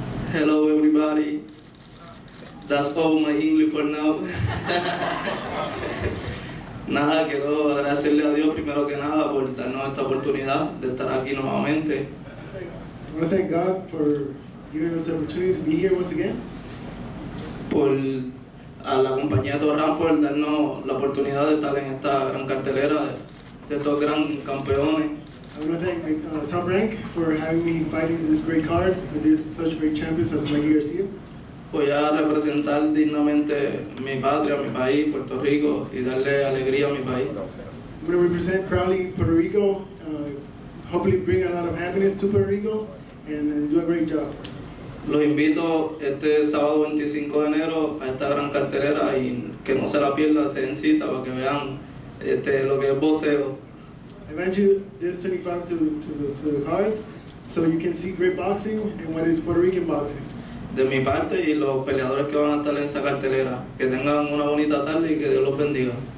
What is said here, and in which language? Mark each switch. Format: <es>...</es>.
<en>Hello everybody. That's all my English for now.</en> <es>Nada, quiero agradecerle a Dios primero que nada por darnos esta oportunidad de estar aquí nuevamente.</es> <en>I want to thank God for giving us the opportunity to be here once again.</en> <es>Por a la compañía Torran por darnos la oportunidad de estar en esta gran cartelera de estos gran campeones.</es> <en>I want to thank Top Rank for having me fighting this great card with these such great champions as Mikey Garcia.</en> <es>Voy a representar dignamente mi patria, mi país, Puerto Rico, y darle alegría a mi país.</es> <en>I'm going to represent proudly Puerto Rico, hopefully bring a lot of happiness to Puerto Rico, and do a great job.</en> <es>Los invito este sábado 25 de enero a esta gran cartelera y que no se la pierda, se den cita para que vean lo que es boxeo.</es> <en>I invite you this 25 to the card so you can see great boxing and what is Puerto Rican boxing.</en> <es>De mi parte y los peleadores que van a estar en esa cartelera, que tengan una bonita tarde y que Dios los bendiga.</es>